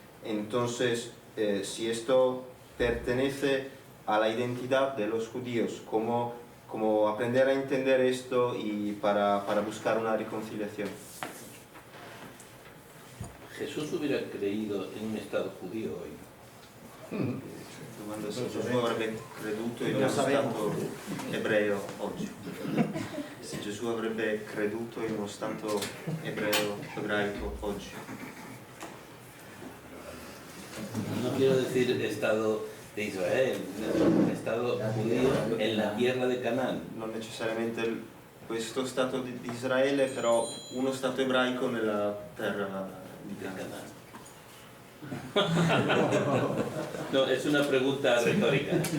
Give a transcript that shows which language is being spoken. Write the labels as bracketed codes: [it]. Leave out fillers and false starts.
[es] Entonces, si esto pertenece a la identidad de los judíos, ¿cómo aprender a entender esto y para buscar una reconciliación? Jesús hubiera creído in un Estado judío hoy. [it] Domanda se Gesù avrebbe creduto in uno Stato ebreo oggi. Se Gesù avrebbe creduto in uno Stato ebraico oggi. [es] No quiero decir Estado de Israel, un Estado judío en la tierra de Canaán. [it] Non necessariamente questo Stato di Israele, però uno Stato ebraico nella terra di Canaán. [es] No, es una pregunta retórica.